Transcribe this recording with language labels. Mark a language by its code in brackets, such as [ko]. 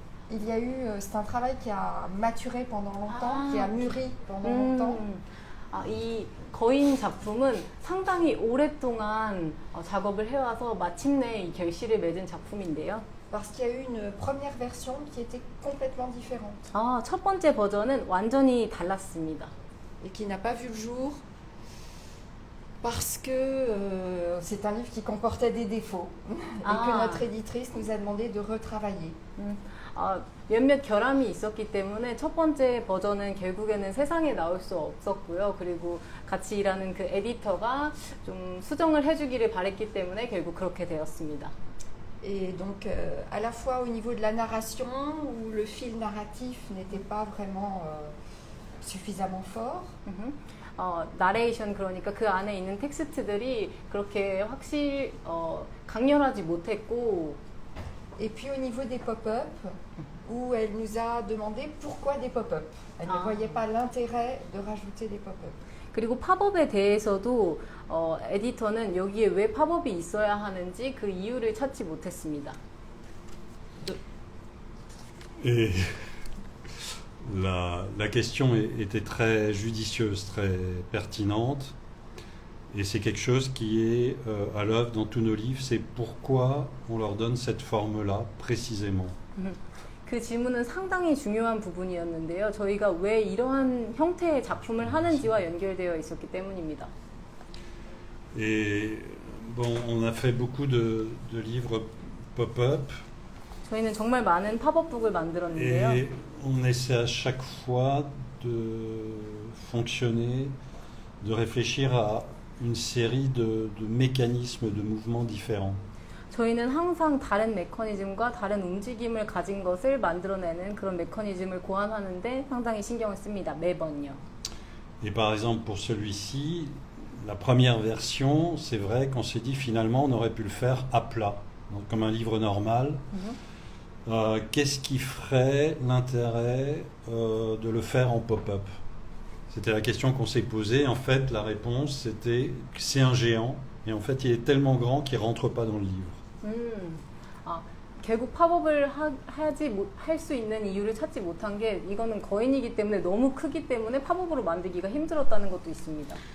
[fr] Il y a eu, c'est un travail qui a maturé pendant longtemps, qui a mûri pendant longtemps. [ko] 이 거인 작품은 상당히 오랫동안 작업을 해와서 마침내 이 결실을 맺은 작품인데요. [fr] Parce qu'il y a eu une première version qui était complètement différente. [ko] 첫 번째 버전은 완전히 달랐습니다. [fr] Et qui n'a pas vu le jour parce que c'est un livre qui comportait des défauts et que notre éditrice nous a demandé de retravailler. [ko] 몇몇 결함이 있었기 때문에 첫 번째 버전은 결국에는 세상에 나올 수 없었고요. 그리고 같이 일하는 그 에디터가 좀 수정을 해주기를 바랬기 때문에 결국 그렇게 되었습니다. [fr] Et donc, à la fois au niveau de la narration, où le fil narratif n'était pas vraiment suffisamment fort. [ko] 나레이션 그러니까 그 안에 있는 텍스트들이 그렇게 강렬하지 못했고. [fr] Et puis au niveau des pop-up, où elle nous a demandé pourquoi des pop-up. Elle ne voyait pas l'intérêt de rajouter des pop-up. [ko] 그리고 팝업에 대해서도 에디터는 여기에 왜 팝업이 있어야 하는지 그 이유를 찾지 못했습니다. [fr] Et la question était très judicieuse, très pertinente. Et c'est quelque chose qui est à l'œuvre dans tous nos livres. C'est pourquoi on leur donne cette forme-là précisément. [ko] 그 질문은 상당히 중요한 부분이었는데요. 저희가 왜 이러한 형태의 작품을 하는지와 연결되어 있었기 때문입니다. [fr] Et bon, on a fait beaucoup de livres pop-up. [ko] 저희는 정말 많은 팝업북을 만들었는데요. [fr] Et on essaie à chaque fois de fonctionner, de réfléchir à une série de mécanismes, de mouvements différents. [ko] 저희는 항상 다른 메커니즘과 다른 움직임을 가진 것을 만들어내는 그런 메커니즘을 고안하는데 상당히 신경을 씁니다. 매번요. [fr] Et par exemple pour celui-ci, la première version, c'est vrai qu'on s'est dit finalement on aurait pu le faire à plat, donc comme un livre normal. Qu'est-ce qui ferait l'intérêt de le faire en pop-up? C'était la question qu'on s'est posée. En fait, la réponse c'était que c'est un géant et en fait il est tellement grand qu'il rentre pas dans le livre. [ko] 결국 팝업을 할 수 있는 이유를 찾지 못한 게 이거는 거인이기 때문에 너무 크기 때문에 팝업으로 만들기가 힘들었다는 것도 있습니다.